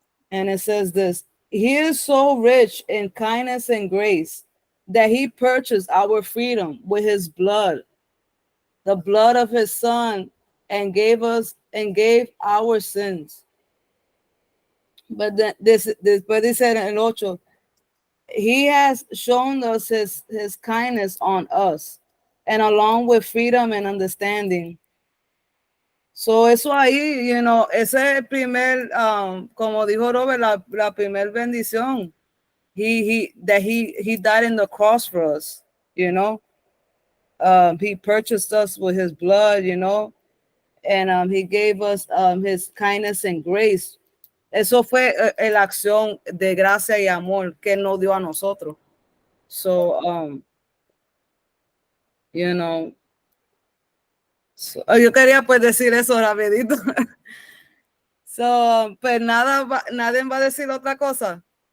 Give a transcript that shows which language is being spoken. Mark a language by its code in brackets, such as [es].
[en] And it says this: He is so rich in kindness and grace that He purchased our freedom with His blood, the blood of His Son, and gave our sins. But [es] después dice en el 8, [en] He has shown us his kindness on us, and along with freedom and understanding. [es] So eso ahí, ese es el primer, como dijo Robert, la primer bendición. [en] He died in the cross for us, He purchased us with His blood, and He gave us His kindness and grace. [es] Eso fue la acción de gracia y amor que Él nos dio a nosotros. So, yo quería pues decir eso rapidito. So, pues nadie va a decir otra cosa.